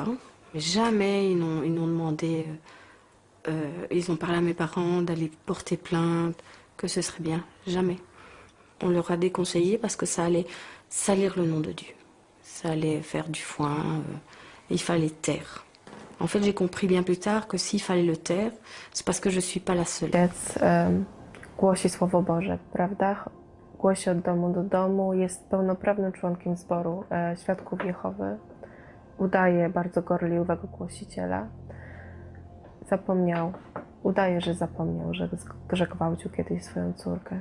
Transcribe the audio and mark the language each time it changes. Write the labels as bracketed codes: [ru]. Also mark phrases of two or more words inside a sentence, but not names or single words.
[fr] Jamais ils n'ont demandé, ils ont parlé à mes parents d'aller porter plainte, que ce serait bien, jamais. On leur a déconseillé parce que ça allait salir le nom de Dieu. Ça allait faire du foin, il fallait taire. En fait, j'ai compris bien plus tard que s'il fallait le taire, c'est parce que je suis pas la seule. [pl] Głosi Słowo Boże, prawda? Głosi od domu do domu, jest pełnoprawnym członkiem zboru Świadków Jehowy. Udaje bardzo gorliwego głosiciela. Udaje, że zapomniał, że gwałcił kiedyś swoją córkę.